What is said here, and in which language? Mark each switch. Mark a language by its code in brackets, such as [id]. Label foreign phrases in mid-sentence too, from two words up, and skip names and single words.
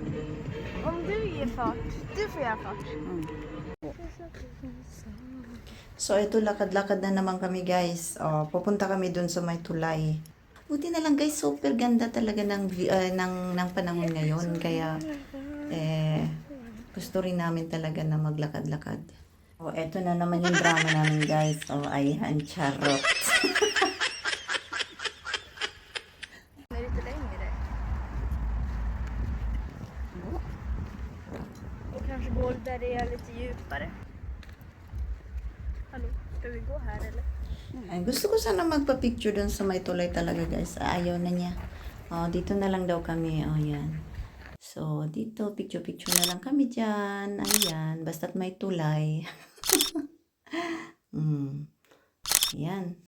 [sv] Om du ger fart, du får göra fart. [tl] So, ito, lakad-lakad na naman kami, guys. Pupunta kami dun sa may tulay. Buti na lang, guys. Super ganda talaga ng panahon ngayon. Kaya, gusto rin namin talaga na maglakad-lakad. Eto na naman yung drama namin, guys. Ayan, charot. [sv] är lite längre. Och kanske gå där det är lite djupare. Hallå, ska vi gå här eller? [tl] Ay, gusto ko sana magpa-picture dun sa may tulay talaga, guys. Ayaw na niya. Dito na lang daw kami. Yan. So, dito, picture-picture na lang kami dyan. Ayan. Basta't may tulay. Ayan.